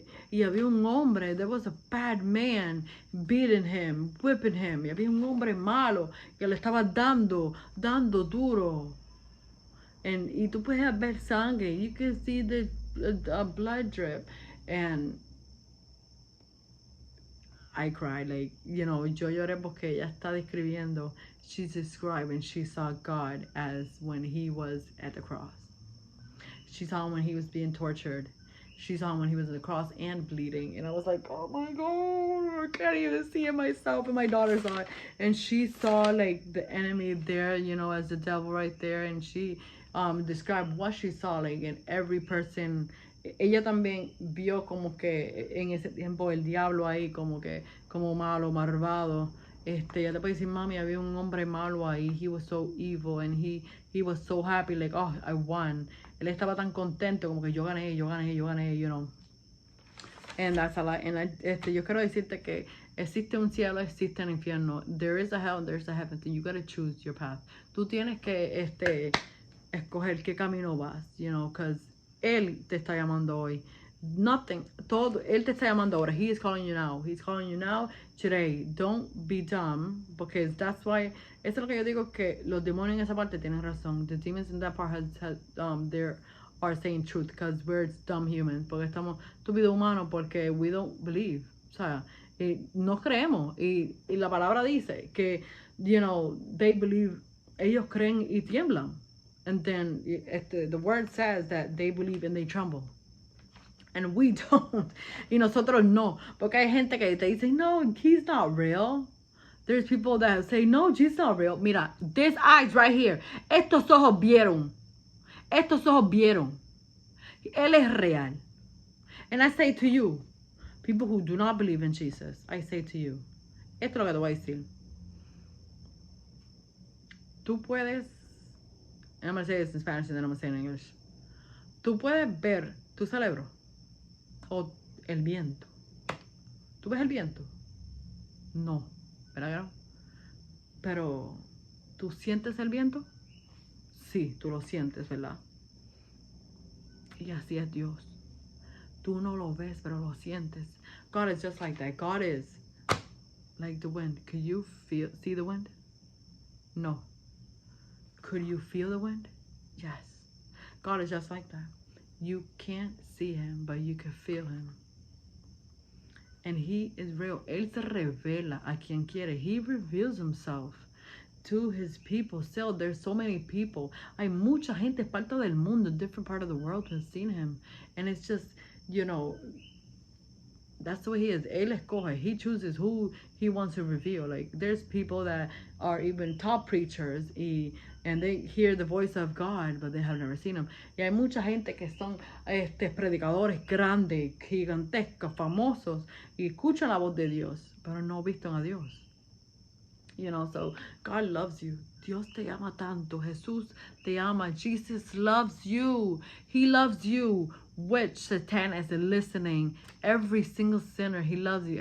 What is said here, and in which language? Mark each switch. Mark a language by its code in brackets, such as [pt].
[es] Y había un hombre, [en] there was a bad man beating him, whipping him, [es] y había un hombre malo que le estaba dando duro. [en] Y tú puedes ver sangre, you can see the blood drip, and I cried, like, you know, [es] yo lloré porque ella está describiendo, [en] she's describing, she saw God as when he was at the cross. She saw him when he was being tortured. She saw him when he was at the cross and bleeding. And I was like, oh my God, I can't even see it myself. And my daughter saw it. And she saw like the enemy there, you know, as the devil right there. And describe what she saw, like, in every person. [es] Ella también vio como que en ese tiempo el diablo ahí, como que, como malo, malvado. Ya te puedo decir, mami, había un hombre malo ahí. [en] He was so evil and he was so happy, like, oh, I won. [es] Él estaba tan contento, como que yo gané, yo gané, yo gané, [en] you know. And that's a lot. [es] And yo quiero decirte que existe un cielo, existe un infierno. [en] There is a hell and there's a heaven. So you gotta choose your path. [es] Tú tienes que escoger qué camino vas, [en] you know, because [es] Él te está llamando hoy. Nothing, todo, Él te está llamando ahora. [en] He is calling you now. He's calling you now, today. Don't be dumb, because that's why, [es] eso es lo que yo digo, que los demonios en esa parte tienen razón. [en] The demons in that part they're are saying truth, because we're dumb humans, [es] porque estamos estúpidos humanos, porque [en] we don't believe. [es] O sea, no creemos. Y la palabra dice que, [en] you know, they believe, [es] ellos creen y tiemblan. [en] And then the word says that they believe and they tremble. And we don't. [es] Y nosotros no. Porque hay gente que te dice, no, [en] he's not real. There's people that say, no, Jesus not real. Mira, these eyes right here. [es] Estos ojos vieron. Estos ojos vieron. Él es real. [en] And I say to you, people who do not believe in Jesus, I say to you, [es] esto es lo que te voy a decir. Tú puedes, [en] and I'm going to say this in Spanish and then I'm going to say it in English. [es] Tú puedes ver tu cerebro o el viento. ¿Tú ves el viento? No, ¿verdad? Pero, ¿tú sientes el viento? Sí, tú lo sientes, ¿verdad? Y así es Dios. Tú no lo ves, pero lo sientes. [en] God is just like that. God is like the wind. Could you see the wind? No. Could you feel the wind? Yes. God is just like that. You can't see him, but you can feel him. And he is real. [es] Él se revela a quien quiere. [en] He reveals himself to his people. Still, there's so many people. [es] Hay mucha gente parte del mundo, [en] different part of the world, has seen him. And it's just, you know, that's the way he is. [es] Él escoge. [en] He chooses who he wants to reveal. Like, there's people that are even top preachers and they hear the voice of God, but they have never seen him. [es] Y hay mucha gente que son predicadores grandes, gigantescos, famosos, y escuchan la voz de Dios, pero no visten a Dios. [en] You know, so God loves you. [es] Dios te ama tanto. Jesús te ama. [en] Jesus loves you. He loves you. Which Satan is listening. Every single sinner, he loves you.